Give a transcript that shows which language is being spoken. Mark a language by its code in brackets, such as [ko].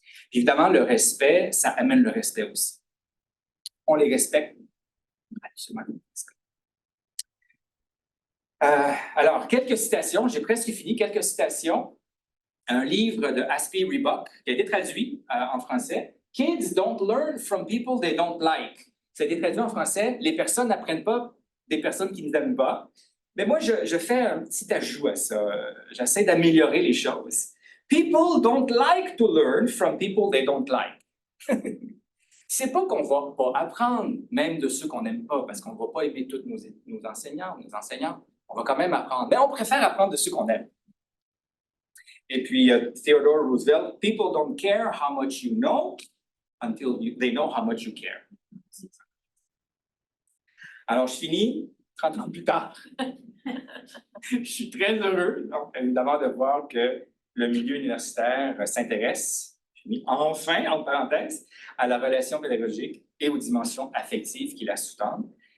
[fr] Puis évidemment, le respect, ça amène le respect aussi. On les respecte. Absolument. Alors, quelques citations. J'ai presque fini. Quelques citations. Un livre de Aspie Reebok qui a été traduit en français. [en] Kids don't learn from people they don't like. [fr] Ça a été traduit en français. Les personnes n'apprennent pas des personnes qui ne n'aiment pas. Mais moi, je fais un petit ajout à ça. J'essaie d'améliorer les choses. [en] People don't like to learn from people they don't like. [fr] C'est pas qu'on va pas apprendre, même de ceux qu'on n'aime pas, parce qu'on va pas aimer tous nos enseignants, nos enseignantes. On va quand même apprendre. Mais on préfère apprendre de ceux qu'on aime. Et puis, [en] Theodore Roosevelt, people don't care how much you know until they know how much you care. [fr] Alors, je finis 30 ans plus tard. Je suis très heureux, donc, évidemment, de voir que le milieu universitaire s'intéresse, j'ai mis enfin, en parenthèse, à la relation pédagogique et aux dimensions affectives qui la sous-tendent.